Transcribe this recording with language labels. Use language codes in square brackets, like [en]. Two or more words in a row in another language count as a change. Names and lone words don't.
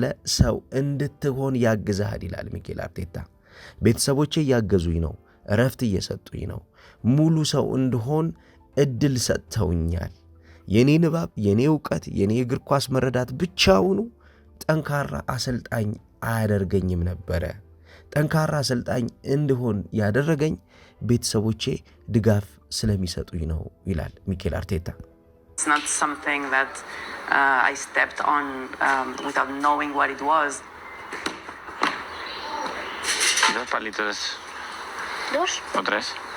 [am] ሰው እንድትሆን ያግዛሃል ይላል ሚኬል አርቴታ። ቤተሰቦቼ ያገዙኝ ነው፣ እረፍት እየሰጡኝ ነው፣ ሙሉ ሰው እንድሆን እድል ሰጥተውኛል። የኔ ንባብ፣ የኔ ዕውቀት፣ የኔ እግር ኳስ መረዳት ብቻውኑ ጠንካራ አሰልጣኝ አያደርገኝም ነበረ። ጠንካራ አሰልጣኝ እንድሆን ያደረገኝ ቤተሰቦቼ ድጋፍ ስለሚሰጡኝ ነው ይላል ሚኬል አርቴታ። [en] It's not something that I stepped on without knowing what it was. [es] Dos palitos. Dos. O tres.